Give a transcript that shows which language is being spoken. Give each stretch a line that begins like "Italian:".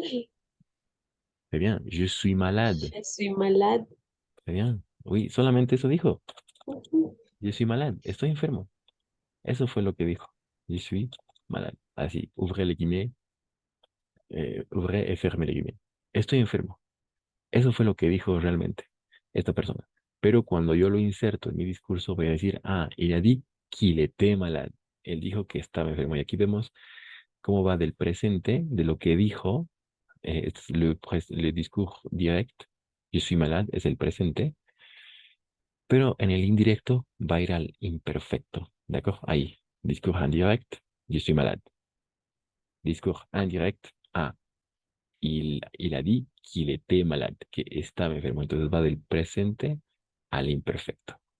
French: Très bien, je suis malade. Je suis malade. Très bien. Oui,
Spanish: solamente eso dijo.
French: Je suis malade.
Spanish: Estoy enfermo. Eso fue lo que dijo.
French: Je suis malade. Así, ouvrez les guillemets, ouvrez et fermez les guillemets.
Spanish: Estoy enfermo. Eso fue lo que dijo realmente esta persona. Pero cuando yo lo inserto en mi discurso, voy a decir, ah,
French: il a dit qu'il était malade.
Spanish: Él dijo que estaba enfermo. Y aquí vemos cómo va del presente, de lo que dijo, es le discours direct,
French: je suis malade,
Spanish: es el presente, pero en el indirecto va a ir al imperfecto. ¿De acuerdo? Ahí, discours indirect, je suis malade.
French: Discours indirect. Ah, il a dit qu'il était malade,
Spanish: que estaba enfermo. Entonces va del presente al imperfecto.